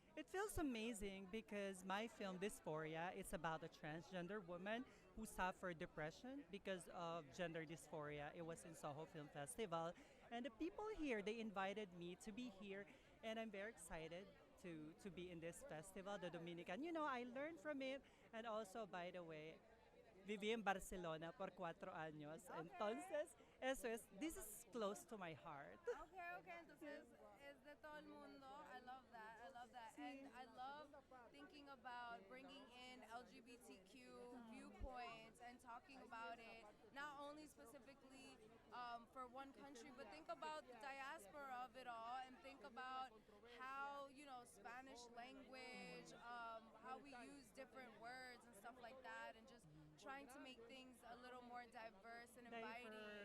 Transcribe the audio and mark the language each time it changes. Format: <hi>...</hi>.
<en>It feels amazing because my film, Dysphoria, it's about a transgender woman who suffered depression because of gender dysphoria. It was in Soho Film Festival. And the people here, they invited me to be here. And I'm very excited to be in this festival, the Dominican. You know, I learned from it. And also, by the way,</en> <es>viví en Barcelona por 4 años.</es> <en>Okay.</en> <es>Entonces,</es> <en>this is close to my heart.</en> <es>Okay, entonces es de todo el mundo.</es> <en>I love that. And I love thinking about bringing in LGBTQ viewpoints and talking about it, not only specifically for one country, but think about the diaspora of it all, and think about how, Spanish language, how we use different words and stuff like that, and just trying to make things a little more diverse and inviting</en>